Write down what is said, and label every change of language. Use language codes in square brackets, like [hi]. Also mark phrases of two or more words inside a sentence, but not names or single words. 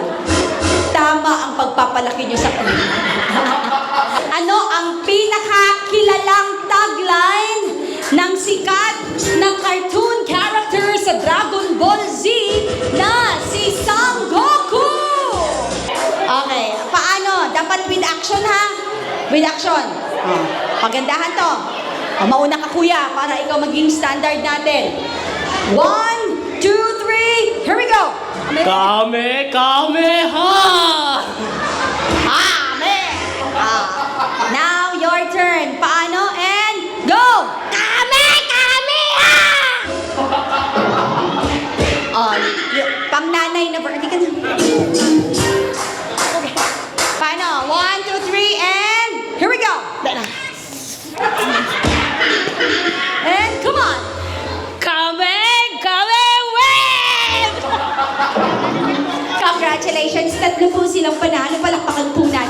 [tl] Tama ang pagpapalaki niyo sa kanila. Ano ang pinakakilalang tagline ng sikat na cartoon character sa Dragon Ball Z na si Son Goku? Okay, paano? Dapat [en] with action [tl] ha? [en] With action. [tl] Pagandahan to. Mauna ka kuya para ikaw maging standard natin. [en] 1, 2, 3, here we go! [ja] Kame, kame, ha! [en] Now, your turn. Paano? And go! [ja] Kami! Kami! [tl] Pang nanay na hindi ka na. Okay. Paano? [en] 1, 2, 3, and here we go! And come on! [ja] Kame, kame, wave! [en] Congratulations! [tl] Tatlo po silang panalo. Palakpakan po